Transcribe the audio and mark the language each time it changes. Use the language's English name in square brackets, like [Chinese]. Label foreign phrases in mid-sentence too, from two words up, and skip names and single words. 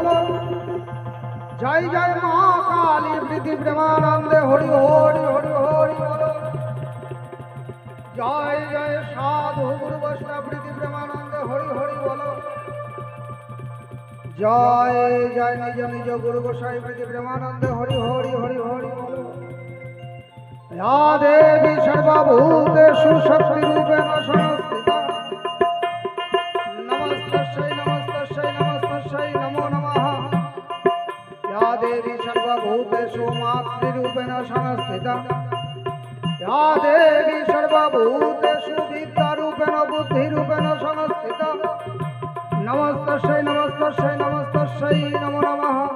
[Bangla] জয় জয় মা কালী প্রীতি প্রেমানন্দে হরি হরি হরি হরি বল। জয় জয় সাধু গুরু বৈষ্ণব প্রীতি প্রেমানন্দে হরি হরি বল। জয় জয় নিজ নিজ গুরু গোসাই প্রীতি প্রেমানন্দে হরি হরি হরি হরি বল। [Sanskrit] या देवी सर्वभूतेषु शक्तिरूपेण संस्थिता, नमस्तस्यै नमस्तस्यै नमस्तस्यै नमो नमः। या देवी सर्वभूतेषु मातृरूपेण संस्थिता, या देवी सर्वभूतेषु विद्यारूपेण बुद्धिरूपेण संस्थिता, नमस्तस्यै नमस्तस्यै नमस्तस्यै नमो नमः।